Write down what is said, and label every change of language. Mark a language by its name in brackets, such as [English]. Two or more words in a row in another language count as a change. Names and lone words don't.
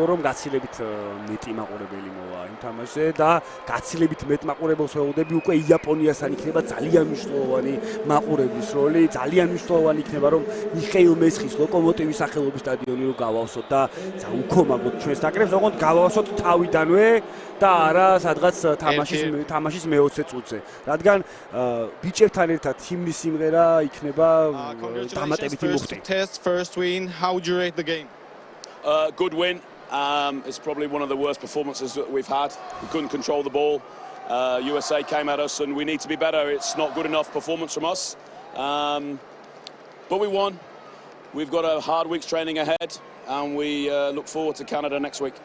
[Georgian] რომ გაცილებით მეტი მაყურებელი მოვა იმ თამაშზე და გაცილებით მეტ მაყურებელს ვეუბნები უკვე იაპონიასთან იქნება ძალიან მნიშვნელოვანი მაყურებლის როლი ძალიან მნიშვნელოვანი იქნება რომ მიხეილ მესხის ლოკომოტივის სახელობის სტადიონი რო გავავსოთ და უკომაგოთ ჩვენს ნაკრებს ოღონდ გავავსოთ თავიდანვე და არა სადღაც თამაშის მე-20 წუთზე რადგან ბიჭებთან ერთად ჰიმნის სიმღერა იქნება დამატებითი მუხტი [English] Good win. It's probably one of the worst performances that we've had. We couldn't control the ball. USA came at us and we need to be better. It's not good enough performance from us. But we won. We've got a hard week's training ahead and we look forward to Canada next week.